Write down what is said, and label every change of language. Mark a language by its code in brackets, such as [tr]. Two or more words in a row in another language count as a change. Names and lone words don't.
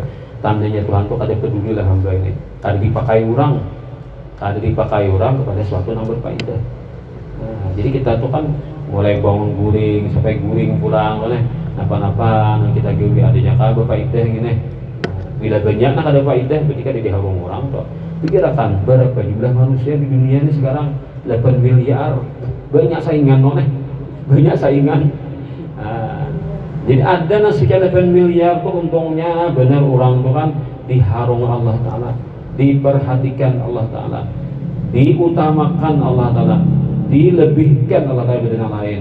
[bjn] Tandanya Tuhan itu kada peduli lah hamba ini. Kada dipakai orang kepada sesuatu yang berfaedah. Nah, jadi kita tuh kan mulai bangun guring sampai guring pulang oleh napa-napa yang kita gawe adanya kada berfaedah gini. Bila banyak nak ada faedah ketika di diharung orang tuh. Pikirkan berapa jumlah manusia di dunia ini sekarang 8 miliar. Banyak saingan banyak saingan. Jadi ada sekian 8 miliar tuh untungnya benar orang tuh kan diharung Allah Ta'ala, diperhatikan Allah Ta'ala, diutamakan Allah Ta'ala, dilebihkan Allah Ta'ala dari yang lain.